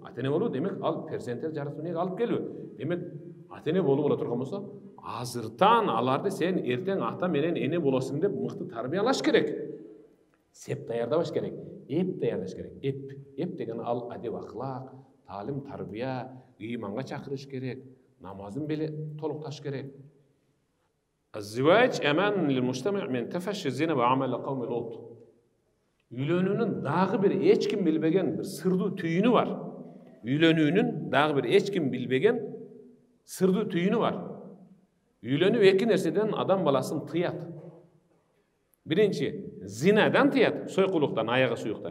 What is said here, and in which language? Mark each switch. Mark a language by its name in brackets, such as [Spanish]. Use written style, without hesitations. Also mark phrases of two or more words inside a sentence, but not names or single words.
[Kyrgyz] Ата-эне болуу демек ал перзенттер жаратууну алып келүү. Демек ата-эне болуу боло турган болсо, азыртан аларды сен эртең ата менен эне болосуң деп мыкты тарбиялаш керек. Сеп даярдабаш керек, эп даярдаш керек. Эп деген ал адеп акылак, таалим тарбия, ыйманга чакырыш керек, намазын беле толукташ керек. [Arabic] الزواج أمان للمجتمع من تفشي الزنا وعمل قوم لوط. [Kyrgyz] Үйлөнүүнүн дагы бир эч ким билбеген бир сырдуу түйүнү бар. Үйлөнүүнүн дагы бир эч ким билбеген сырдуу түйүнү бар. Үйлөнүү эки нерседен адам баласын тыят. Биринчи, зинадан тыят, сойкулуктан, аягы суюктан.